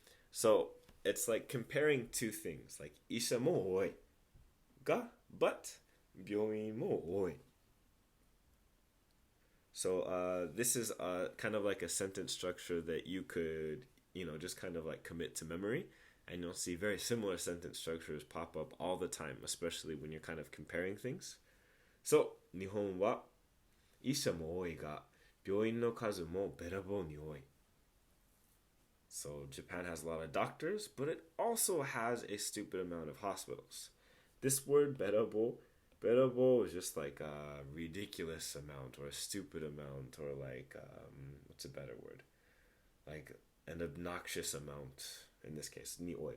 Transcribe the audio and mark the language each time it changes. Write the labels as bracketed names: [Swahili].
[English] So it's like comparing two things, like isha mo oi ga, but byoin mo oi. So this is kind of like a sentence structure that you could, just kind of like commit to memory. And you'll see very similar sentence structures pop up all the time, especially when you're kind of comparing things. [Japanese] So, 日本は医者も多いが、病院の数もべらぼうに多い. [English] So Japan has a lot of doctors, but it also has a stupid amount of hospitals. This word berabo is just like a ridiculous amount or a stupid amount or like what's a better word? Like an obnoxious amount in this case. Ni oi.